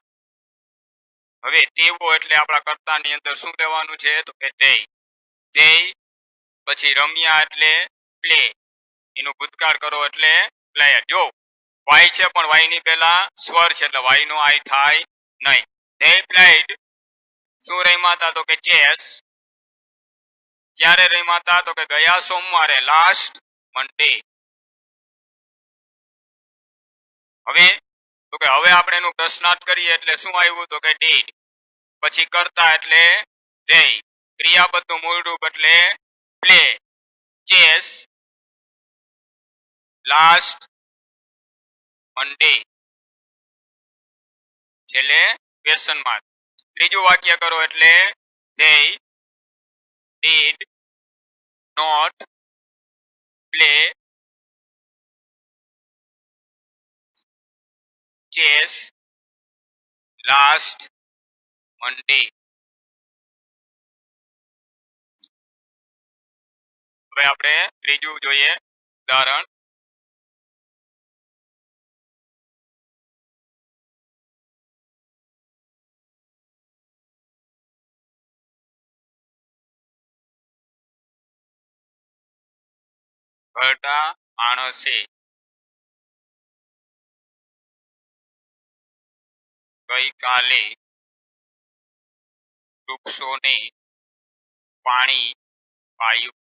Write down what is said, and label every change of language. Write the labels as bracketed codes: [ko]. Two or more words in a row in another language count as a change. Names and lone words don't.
[gu] હવે તેઓ એટલે આપણા કર્તાની અંદર શું લેવાનું છે? તો કે તે. પછી રમ્યા એટલે પ્લે. એનું ભૂતકાળ કરો એટલે પ્લેયર. જો વાય છે પણ વાય ની પહેલા સ્વર છે એટલે વાય નો આઈ થાય નહીં. [en] they played. [gu] શું રમ્યા હતા? તો કે ચેસ. ક્યારે રમ્યા હતા? તો કે ગયા સોમવારે, [en] last Monday. [gu] હવે તો કે હવે આપણે એનું પ્રશ્નાર્થ કરીએ એટલે શું આવ્યું? તો કે ડીડ. પછી કરતા એટલે they. ક્રિયાપદનું મૂળ રૂપ એટલે પ્લે. [en] chess last Monday. [gu] છેલ્લે [en] question mark. [gu] ત્રીજું વાક્ય કરો એટલે [en] they did not play chess last Monday. [gu] હવે આપણે ત્રીજું જોઈએ ઉદાહરણ. ઘરડા માણસે ગઈકાલે વૃક્ષોને પાણી પાયું.